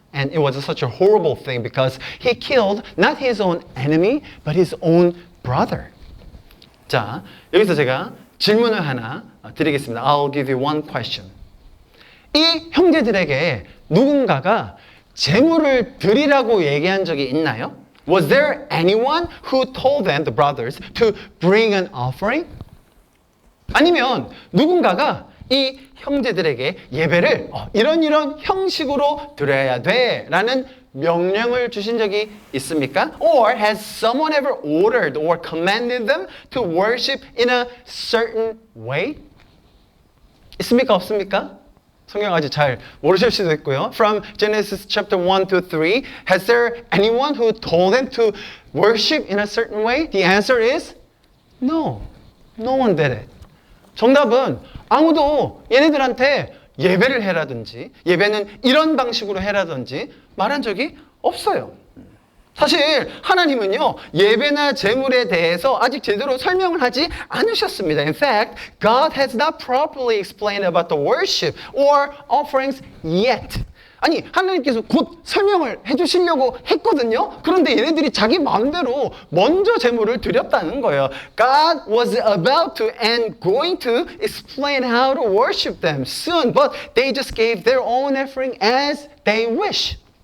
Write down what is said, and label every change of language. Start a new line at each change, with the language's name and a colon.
English: And it was such a horrible thing because he killed not his own enemy, but his own brother.
Korean: 자, 여기서 제가 질문을 하나 드리겠습니다.
English: I'll give you one question.
Korean: 이 형제들에게 누군가가 제물을 드리라고 얘기한 적이 있나요?
English: Was there anyone who told them, the brothers, to bring an offering?
Korean: 아니면 누군가가 이 형제들에게 예배를 이런 형식으로 드려야 돼 라는 명령을 주신 적이 있습니까?
English: Or has someone ever ordered or commanded them to worship in a certain way?
Korean: 있습니까? 없습니까? 성경 아직 잘 모르실 수도 있고요.
English: From Genesis chapter 1 to 3, has there anyone who told them to worship in a certain way? The answer is no. No one did it.
Korean: 정답은 아무도 얘네들한테 예배를 해라든지 예배는 이런 방식으로 해라든지 말한 적이 없어요. 사실 하나님은요 예배나 제물에 대해서 아직 제대로 설명을 하지 않으셨습니다.
English: In fact, God has not properly explained about the worship or offerings yet.
Korean: 아니 하나님께서 곧 설명을 해주시려고 했거든요. 그런데 얘네들이 자기 마음대로 먼저 제물을 드렸다는 거예요.
English: God was about to and going to explain how to worship them soon, but they just gave their own offering as they wish.